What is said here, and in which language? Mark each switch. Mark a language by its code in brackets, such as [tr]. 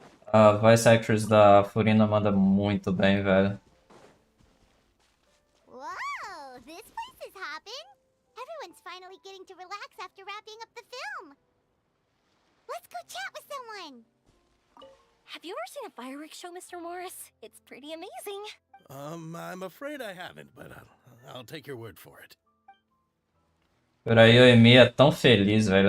[pt] A [en] voice actress [pt] da Furina manda muito bem, velho. [en] Whoa, this place is hopping. Everyone's finally getting to relax after wrapping up the film. Let's go chat with someone. Have you ever seen a fireworks show, Mr. Morris? It's pretty amazing. I'm afraid I haven't, but I'll take your word for it. [pt] Por aí, a Amy é tão feliz, velho.